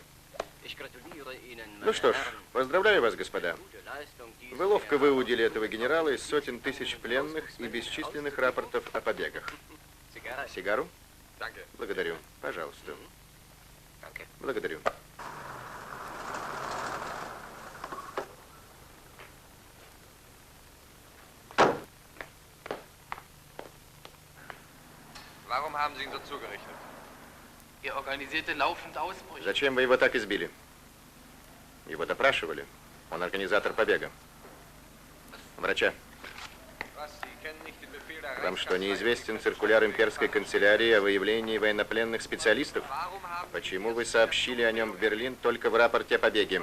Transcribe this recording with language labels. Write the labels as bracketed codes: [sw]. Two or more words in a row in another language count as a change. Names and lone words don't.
[ru] Ну что ж, поздравляю вас, господа. Вы ловко выудили этого генерала из сотен тысяч пленных и бесчисленных рапортов о побегах. Сигару? Благодарю. Пожалуйста. Благодарю. [de] Warum haben Sie ihn so zugerichtet? Er organisierte laufend Ausbrüche. [ru] Зачем вы его так избили? Его допрашивали. Он организатор побега. Врача. Вам что, неизвестен циркуляр имперской канцелярии о выявлении военнопленных специалистов? Почему вы сообщили о нем в Берлин только в рапорте о побеге?